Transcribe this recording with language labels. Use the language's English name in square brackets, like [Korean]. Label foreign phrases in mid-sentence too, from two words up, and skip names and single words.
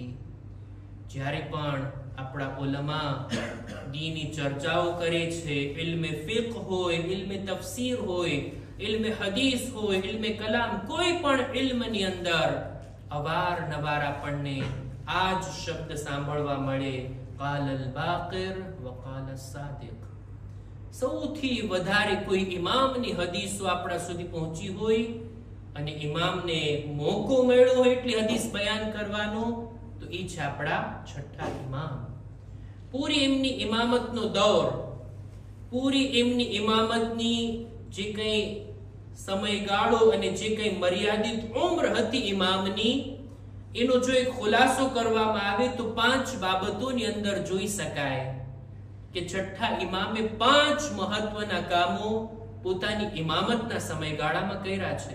[Gujarati] જ્યારે પણ આપણા ઉલમા દીની ચર્ચાઓ કરે છે, ઇલ્મે ફિક્હ હોય, ઇલ્મે તફસીર હોય, ઇલ્મે હદીસ હોય, ઇલ્મે કલામ, કોઈ પણ ઇલ્મની અંદર અવારનવાર આપણને આ જ શબ્દ સાંભળવા મળે: [Arabic] قال الباقر وقال الصادق. [Gujarati] સૌથી વધારે કોઈ ઇમામની હદીસો આપણા સુધી પહોંચી હોય અને ઇમામને મોકો મળ્યો હોય એટલી હદીસ બયાન કરવાનો, તો એ છે આપણા છઠ્ઠા ઇમામ. પૂરી એમની ઇમામતનો દૌર, પૂરી એમની ઇમામતની જે કંઈ સમયગાળો અને જે કંઈ મર્યાદિત ઉંમર હતી ઇમામની, એનો જો એક ખુલાસો કરવામાં આવે તો 5 બાબતોની અંદર જોઈ શકાય કે છઠ્ઠા ઇમામે 5 મહત્વના કામો પોતાની ઇમામતના સમયગાળામાં કર્યા છે.